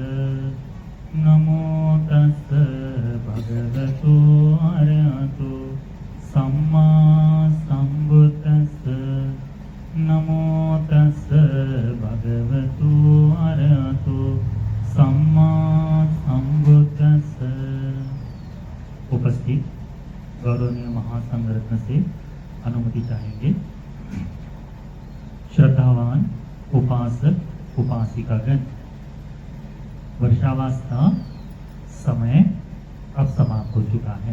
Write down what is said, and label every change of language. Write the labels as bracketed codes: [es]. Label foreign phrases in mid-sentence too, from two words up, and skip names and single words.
[pi] नमो तस् भगवतो अरहतो सम्मा सम्बुद्धस्स। नमो तस् भगवतो अरहतो सम्मा सम्बुद्धस्स। [hi] उपस्थित गौरवनीय महासंघ रत्न से अनुमति चाहेंगे। श्रद्धावान उपासक उपासिकागण, वर्षावास का समय अब समाप्त हो चुका है।